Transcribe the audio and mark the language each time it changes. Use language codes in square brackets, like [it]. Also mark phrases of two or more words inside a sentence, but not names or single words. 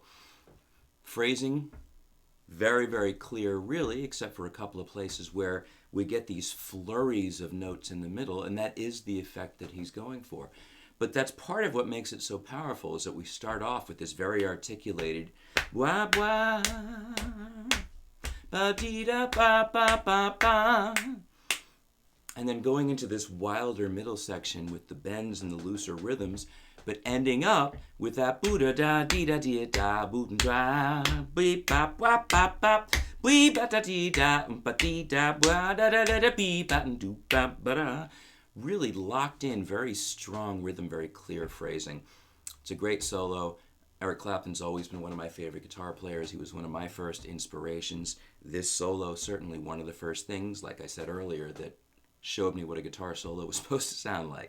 [en] Phrasing, very, very clear, really, except for a couple of places where we get these flurries of notes in the middle, and that is the effect that he's going for. But that's part of what makes it so powerful, is that we start off with this very articulated wah wah ba dee da ba ba ba ba, and then going into this wilder middle section with the bends and the looser rhythms, but ending up with that boo da da dee da dee da boo da beep bop wop bop bop wee ba da dee da ba dee da ba da da da da bee ba do ba ba da. Really locked in, very strong rhythm, very clear phrasing. It's a great solo. Eric Clapton's always been one of my favorite guitar players. He was one of my first inspirations. This solo, certainly one of the first things, like I said earlier, that showed me what a guitar solo was supposed to sound like.